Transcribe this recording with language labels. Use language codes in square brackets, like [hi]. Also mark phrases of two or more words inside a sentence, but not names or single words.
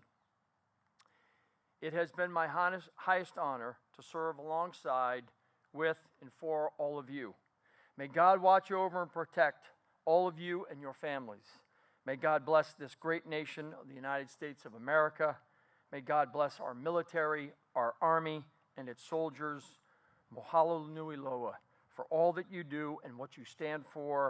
[en] It has been my highest honor to serve alongside with and for all of you. May God watch over and protect all of you and your families. May God bless this great nation of the United States of America. May God bless our military, our army, and its soldiers. [haw] Mahalo nui loa [en] for all that you do and what you stand for.